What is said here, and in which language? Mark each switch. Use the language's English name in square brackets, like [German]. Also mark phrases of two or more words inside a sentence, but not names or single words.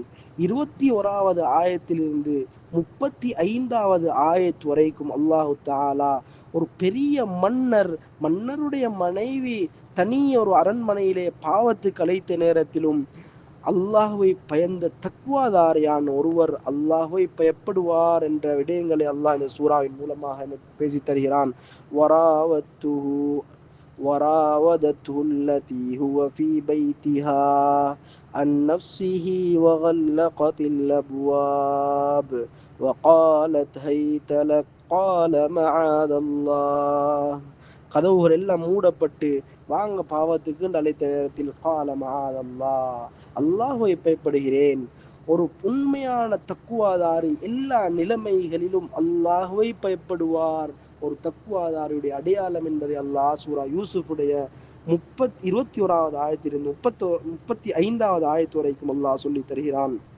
[Tamil] 21வது ஆயத்திலிருந்து 35வது ஆயத் வரைக்கும் [Arabic] الله تعالى [Tamil] ஒரு பெரிய மன்னருடைய மனைவி தனிய ஒரு அரண்மனையிலே பாவத்துக்கு அழைத்த நேரத்திலும் அல்லாஹுவை பயந்த தக்வாதாரியான ஒருவர் அல்லாஹுவை பயப்படுவார் என்ற விடயங்களை அல்லாஹ் இந்த சூறாவின் மூலமாக பேசி தருகிறான். [Arabic] வராவத்துஹு وراودته التي هو في بيتها عن نفسه وغلقت الأبواب وقالت هيت لك قال معاذ الله. [Tamil] கதவுகள் எல்லாம் மூடப்பட்டு வாங்க பாவத்துக்கு அழைத்த நேரத்தில் [Arabic] قال معاذ الله, [Tamil] அல்லாஹ்வை பயப்படுகிறேன். ஒரு உண்மையான தக்குவாதாரி எல்லா நிலைமைகளிலும் அல்லாஹ்வை பயப்படுவார். ஒரு தக்குவாதாருடைய அடையாளம் என்பதை அல்லாஹ் சூரா யூசுஃபுடைய 21வது ஆயத்திலிருந்து 35வது ஆயத்து வரைக்கும் அல்லாஹ் சொல்லி தருகிறான்.